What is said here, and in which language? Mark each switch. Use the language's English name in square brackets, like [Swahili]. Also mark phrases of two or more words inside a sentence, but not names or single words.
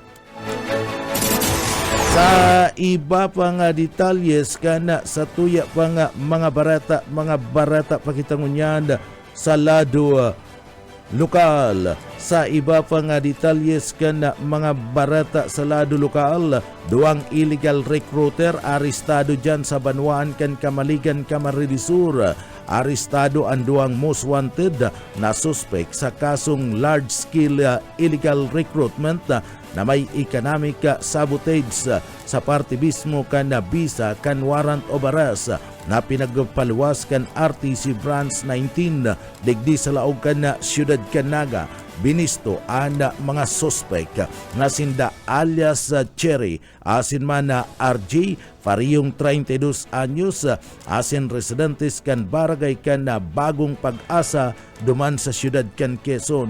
[Bikol] Sa iba pang detalyes kan sa tuya pang mga barata pakitangunyan sa lado lokal. Sa iba pang detalyes kan mga barata sa lado lokal, duwang [English] illegal recruiter [Bikol] arestado dyan sa Banwaan kan Kamaligan, Camarines Sur. arestado ang duang [English] most wanted [Bikol] na suspect sa kasong [English] large-scale illegal recruitment [Bikol] na may [English] economic sabotage [Bikol] sa partibismo kan na visa kan [English] warrant of arrest [Bikol] na pinagpaluwas kan RTC Branch 19 digdi sa laog kan na Siyudad Canaga. Binisto ang mga suspect nga sinda alias Cherry asin man na RJ parihong 32 anyos asin residentes kan barangay kan na Bagong Pag-asa duman sa siyudad kan Quezon.